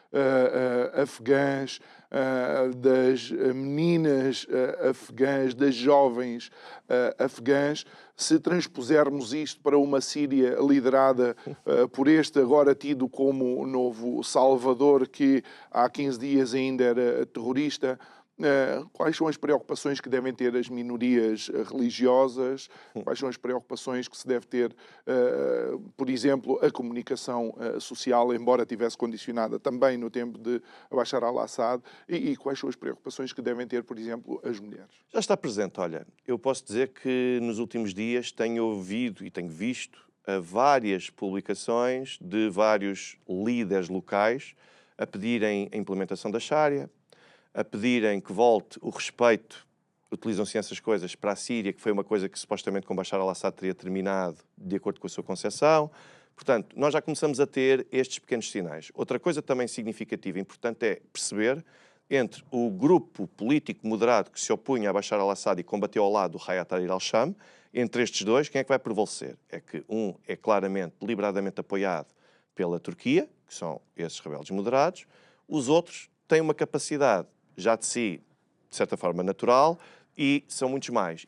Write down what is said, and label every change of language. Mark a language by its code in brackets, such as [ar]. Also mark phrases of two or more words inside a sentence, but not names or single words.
[pt] afegãs, das meninas afegãs, das jovens afegãs, se transpusermos isto para uma Síria liderada por este agora tido como novo Salvador, que há 15 dias ainda era terrorista, quais são as preocupações que devem ter as minorias religiosas? Quais são as preocupações que se deve ter, por exemplo, a comunicação social, embora tivesse condicionada também no tempo de Bashar al-Assad? E quais são as preocupações que devem ter, por exemplo, as mulheres? Já está presente, olha, eu posso dizer que nos últimos dias tenho ouvido e tenho visto várias publicações de vários líderes locais a pedirem a implementação da Sharia, a pedirem que volte o respeito, utilizam-se essas coisas, para a Síria, que foi uma coisa que supostamente com Bashar al-Assad teria terminado de acordo com a sua concepção. Portanto, nós já começamos a ter estes pequenos sinais. Outra coisa também significativa e importante é perceber entre o grupo político moderado que se opunha a Bashar al-Assad e combateu ao lado do Hayat Tahrir al-Sham, entre estes dois, quem é que vai prevalecer? É que um é claramente, deliberadamente apoiado pela Turquia, que são esses rebeldes moderados, os outros têm uma capacidade já de si, de certa forma, natural, e são muitos mais.